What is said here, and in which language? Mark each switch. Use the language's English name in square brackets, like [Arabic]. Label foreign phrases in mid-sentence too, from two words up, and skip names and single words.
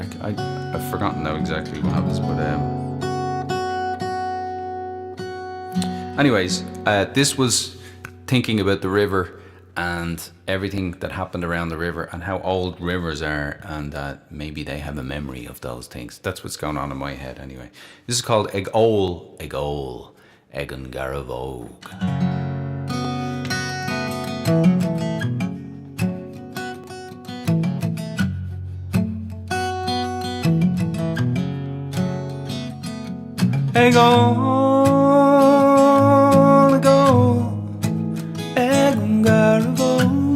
[English] I've forgotten now exactly what happens, but anyways, this was thinking about the river and everything that happened around the river and how old rivers are, and that maybe they have a memory of those things. That's what's going on in my head anyway. This is called Eg Ol, Egan Garavogue. Eg Ol, Egan Garavogue.